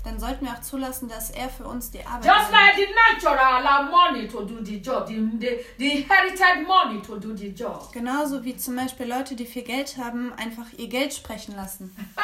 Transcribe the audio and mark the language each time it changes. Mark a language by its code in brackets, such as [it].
[de] Dann sollten wir auch zulassen, dass er für uns die Arbeit [en] just Just like the natural allow money to do the job, the inherited money to do the job. [de] Genauso wie zum Beispiel Leute, die viel Geld haben, einfach ihr Geld sprechen lassen.